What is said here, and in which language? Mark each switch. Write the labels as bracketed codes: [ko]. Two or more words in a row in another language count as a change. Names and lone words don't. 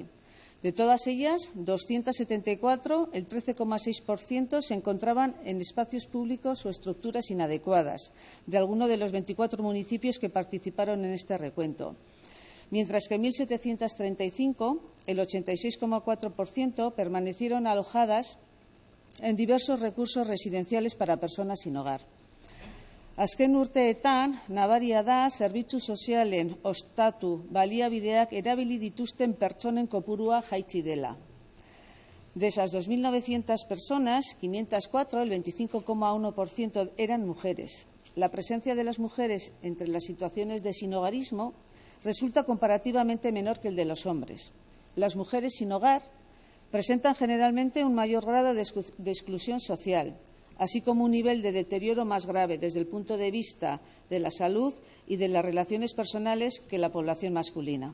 [es] De todas ellas, 274, el 13,6%, se encontraban en espacios públicos o estructuras inadecuadas de alguno de los 24 municipios que participaron en este recuento, mientras que 1.735, el 86,4%, permanecieron alojadas en diversos recursos residenciales para personas sin hogar. [eu] Azken urteetan, nabaria da, zerbitzu sozialen ostatu baliabideak erabili dituzten pertsonen kopurua jaitsi dela. [es] De esas 2.900 personas, 504, el 25,1%, eran mujeres. La presencia de las mujeres entre las situaciones de sinhogarismo resulta comparativamente menor que el de los hombres. Las mujeres sin hogar presentan generalmente un mayor grado de exclusión social, así como un nivel de deterioro más grave desde el punto de vista de la salud y de las relaciones personales que la población masculina.